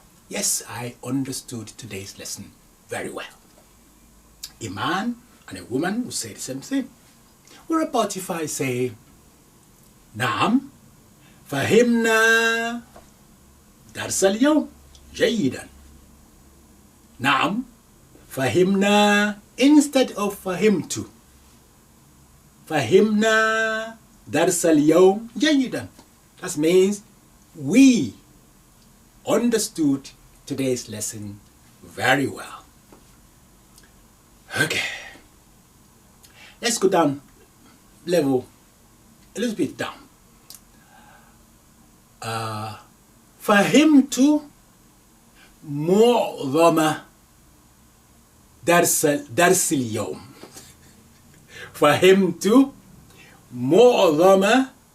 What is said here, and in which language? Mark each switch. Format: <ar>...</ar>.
<en>Yes, I understood today's lesson very well. A man and a woman will say the same thing. What about if I say,</en> <ar>نعم فهمنا درس اليوم جيدا. نعم فهمنا</ar> <en>instead of</en> <ar>فهمت. فهمنا درس اليوم جيدا.</ar> <en>That means we understood today's lesson very well. Okay. Let's go down level a little bit down.</en> <ar>فهمت معظم درس اليوم. فهمت معظم</ar>